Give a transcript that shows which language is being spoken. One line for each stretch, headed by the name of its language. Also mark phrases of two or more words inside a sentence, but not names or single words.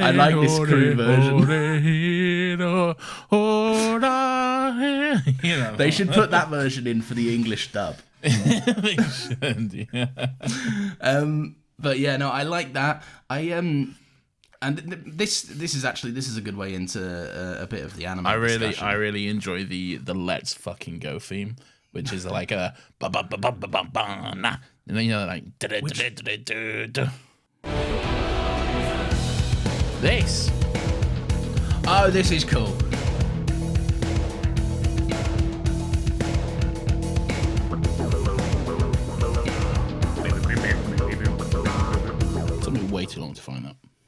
English: I like this crew version. They should put that version in for the English dub. They should, yeah. But yeah, no, I like that. And this is a good way into a bit of the anime. I discussion. really enjoy the Let's Fucking Go theme, which is like a ba ba ba ba ba ba ba nah, and then like this. Oh, this is cool. It took me way too long to find that.